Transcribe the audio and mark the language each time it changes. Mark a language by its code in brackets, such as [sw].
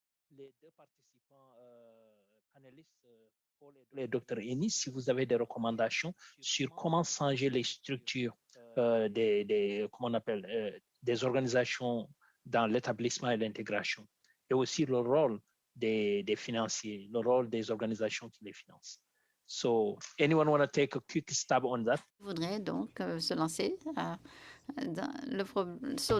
[fr] Les deux participants panélistes, Paul et Dr. Ennis, si vous avez des recommandations sur comment changer les structures comment on appelle, des organisations dans l'établissement et l'intégration, et aussi le rôle des financiers, le rôle des organisations qui les financent. [en] So, anyone want to take a quick stab on that? [fr] Je voudrais donc se lancer dans le problème.